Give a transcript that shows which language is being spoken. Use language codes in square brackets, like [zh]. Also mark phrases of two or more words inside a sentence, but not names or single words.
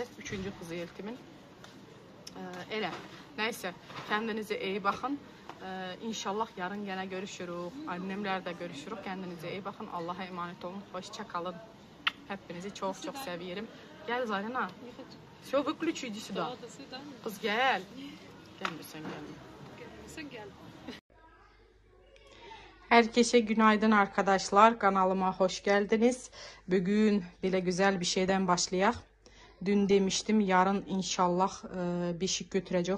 [tr] 3. kızı Eltim'in. Öyle. Neyse kendinize iyi bakın. İnşallah yarın gene görüşürüz. Annemler de görüşürüz. Kendinize iyi bakın. Allah'a emanet olun. Hoşça kalın. Hepinizi çok çok seviyorum. Gel Zarina. [ru] Все, выключи, иди сюда. Да, до свидания. [tr] Kız gel. Gelmiyorsan gelme. Sen gel. Herkese günaydın arkadaşlar. Kanalıma hoş geldiniz. Bugün bile güzel bir şeyden başlayak. Dün demiştim yarın inşallah beşik götürecek.